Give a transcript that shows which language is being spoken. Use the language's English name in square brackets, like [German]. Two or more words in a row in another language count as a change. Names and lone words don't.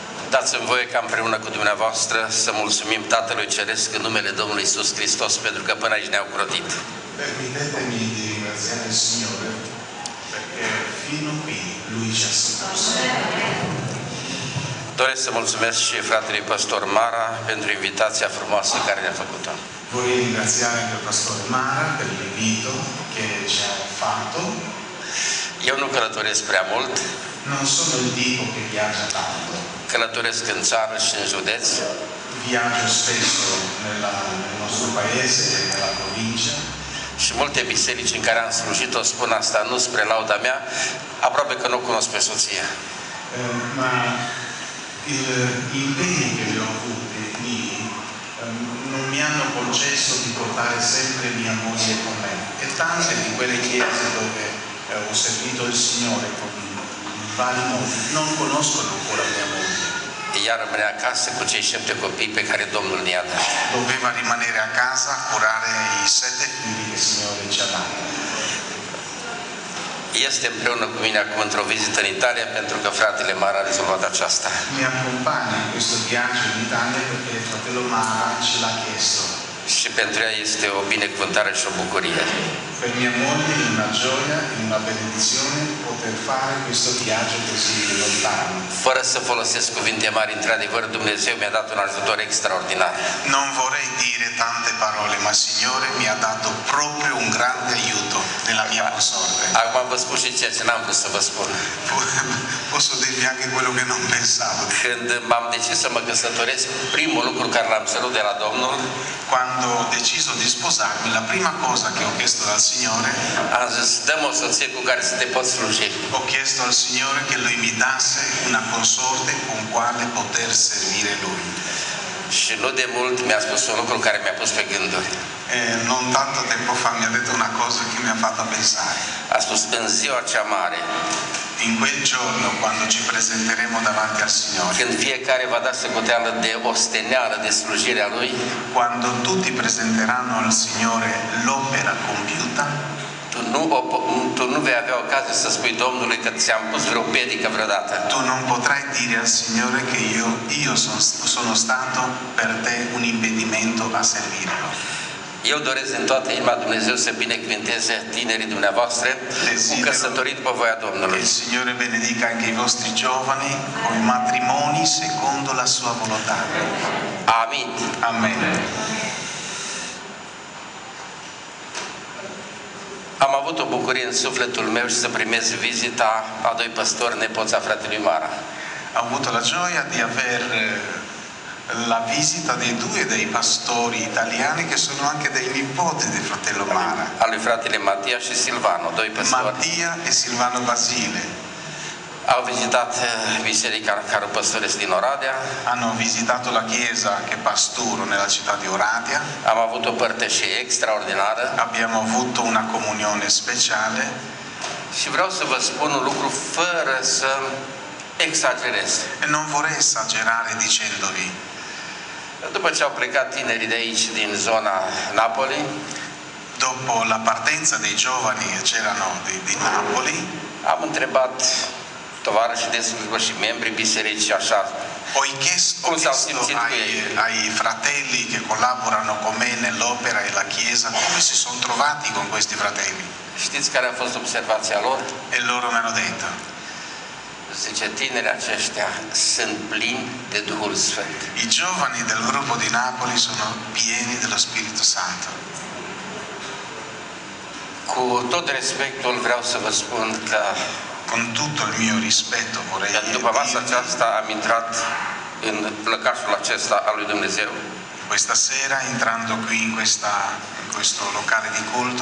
[Romanian] Dați-mi voie ca împreună cu dumneavoastră să mulțumim Tatălui Ceresc în numele Domnului Iisus Hristos pentru că până aici ne-au crotit. [Italian] Permettetemi di ringraziare il Signore perché fino qui Lui ci ha soccorso. [Romanian] Doresc să mulțumesc și fratelui Pastor Mara pentru invitația frumoasă care ne-a făcut-o. [Italian] Vorrei ringraziare anche il Pastore Mara per l'invito che ci ha fatto. [Romanian] Eu nu călătoresc prea mult. [Italian] Non sono il tipo che viaggia tanto. [Romanian] Călătoresc în țară și în județ. [Italian] Viaggio spesso nel nostro paese e nella provincia. [Romanian] Și multe biserici în care am slujit, o spun asta nu spre lauda mea, aproape că nu cunosc pe soție. [Italian] Ma gli impegni che vi ho avuti lì non mi hanno concesso di portare sempre mia moglie con me. E tante di quelle chiese dove ho servito il Signore con vari modi non conoscono ancora mia moglie. [Romanian] Ea rămânea acasă cu cei 7 copii pe care Domnul ne-a dat. [Italian] Doveva rimanere a casa a curare i 7 figli che il Signore ci ha dato. [Romanian] Este împreună cu mine acum într-o vizită în Italia pentru că fratele Mara a rezolvat aceasta. [Italian] Mi accompagna in questo viaggio in Italia perché il fratello Mara ce l'ha chiesto. [Romanian] Și pentru ea este o binecuvântare și o bucurie. [Italian] Per mia moglie è una gioia e una benedizione poter fare questo viaggio così lontano. [Romanian] Fără să folosesc cuvinte mari, într-adevăr, Dumnezeu mi-a dat un ajutor extraordinar. [Italian] Non vorrei dire tante parole, ma il Signore mi ha dato proprio un grande aiuto nella mia consorte. [Romanian] Acum vă spun și ceea ce n-am vrut să vă spun. [Italian] Posso dirvi anche quello che non pensavo. [Romanian] Când m-am decis să mă căsătoresc, primul lucru care l-am cerut de la Domnul, [Italian] Quando ho deciso di sposarmi, la prima cosa che ho chiesto dal Signore, [Romanian] am zis, dă-mi o soție cu care să te pot sluji. [Italian] ho chiesto al Signore che Lui mi dasse una consorte con quale poter servire Lui. [Romanian] Și nu de mult mi-a spus un lucru care mi-a pus pe gânduri. [Italian] Non tanto tempo fa mi ha detto una cosa che mi ha fatto pensare. [Romanian] A spus, în ziua cea mare, [Italian] In quel giorno, quando ci presenteremo davanti al Signore, [Romanian] când fiecare va da socoteală de osteneală de slujirea Lui, [Italian] quando tutti presenteranno al Signore l'opera compiuta, [Romanian] tu nu vei avea ocazie să spui Domnului că ți-am pus vreo pedică vreodată. [Italian] tu non potrai dire al Signore che io sono stato per te un impedimento a servirlo. [Romanian] Eu doresc din toată inima Dumnezeu să binecuvinteze tinerii dumneavoastră cu căsătorii după voia [Italian] Che [Romanian] Domnului. [Italian] il Signore benedica anche i vostri giovani con i matrimoni secondo la sua volontà. [Romanian] Amin. [Italian] Amen. [Romanian] Am avut o bucurie în sufletul meu și să primez vizita a 2 păstori nepoți a fratelui Mara. [Italian] Ho avuto la gioia di aver la visita dei 2 dei pastori italiani che sono anche dei nipoti del fratello Mara, [Romanian] A lui fratele Matia și Silvano, 2 păstori. [Italian] Mattia e Silvano Basile. [Romanian] Au vizitat biserica care păstoresc din Oradea. [Italian] Hanno visitato la chiesa che pasturo nella città di Oradea. [Romanian] Am avut o părtășie extraordinară [Italian] Abbiamo avuto una comunione speciale [Romanian] și vreau să vă spun un lucru fără să exagerez. [Italian] e non vorrei esagerare dicendovi. [Romanian] După ce au plecat tinerii de aici, din zona Napoli, [Italian] Dopo la partenza dei giovani che c'erano di Napoli, [Romanian] am întrebat tovarășii de slujbă și membrii bisericii așa, [Italian] ho chiesto Come siamo sentiti ai fratelli che collaborano con me nell'opera e la chiesa come si sono trovati con questi fratelli. [Romanian] știți care a fost observația lor? [Italian] E loro mi hanno detto, [Romanian] Zice, tinerii aceștia sunt plini de Duhul Sfânt. [Italian] i giovani del gruppo di Napoli sono pieni dello Spirito Santo. [Romanian] Cu tot respectul vreau să vă spun că [Italian] Con tutto il mio rispetto vorrei [Romanian] după masa [Italian] dirvi, [Romanian] aceasta am intrat în lăcașul acesta al lui Dumnezeu [Italian] questa sera entrando qui in questo locale di culto,